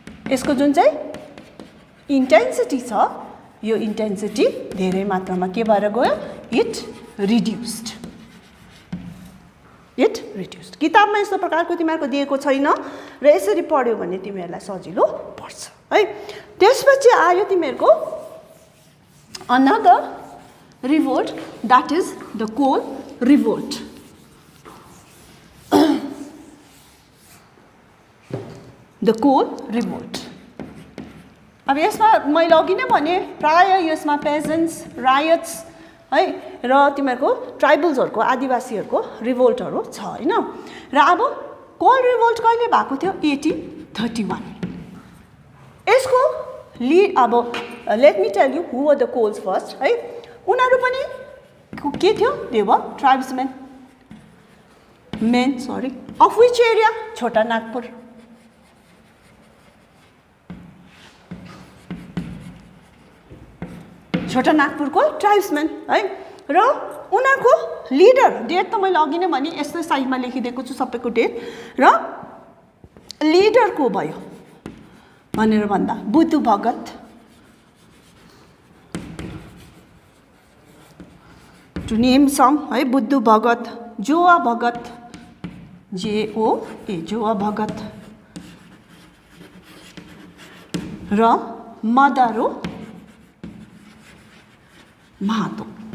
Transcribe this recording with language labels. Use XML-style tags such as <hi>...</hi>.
<ne>यसको जुन चाहिँ इन्टेन्सिटी छ, यो इन्टेन्सिटी धेरै मात्रामा के भएर गयो,</ne> <en>It reduced, it reduced.</en> <ne>किताबमा यस्तो प्रकारको तिमीहरूको दिएको छैन र यसरी पढ्यो भने तिमीहरूलाई सजिलो पर्छ है। त्यसपछि आयो तिमीहरूको</ne> <en>Another revolt, that is the coal revolt. The coal revolt.</en> <ne>अब यसमा मैले अघि नै भने प्राय यसमा पेजेन्ट्स, रायट्स है र तिमीहरूको ट्राइबल्सहरूको, आदिवासीहरूको रिभोल्टहरू छ हैन। र अब कोल रिभोल्ट कहिले भएको थियो, 1831। यसको लिड, अब</ne> <en>let me tell you who were the Kols first</en> <ne>है। उनीहरू पनि के थियो,</ne> <en>they were tribesmen, men sorry, of which area,</en> <ne>छोटा नागपुर। छोटा नागपुरको ट्राइब्समेन है। र उनीहरूको लिडर, डेट त मैले अघि नै भने यस्तै साइडमा लेखिदिएको छु सबैको डेट, र लिडर को भयो भनेर भन्दा बुद्धु भगत,</ne> <en>to name some</en> <ne>है, बुद्धु भगत, जोआ भगत, JOA, जोआ भगत, र मदारो महातो।</ne>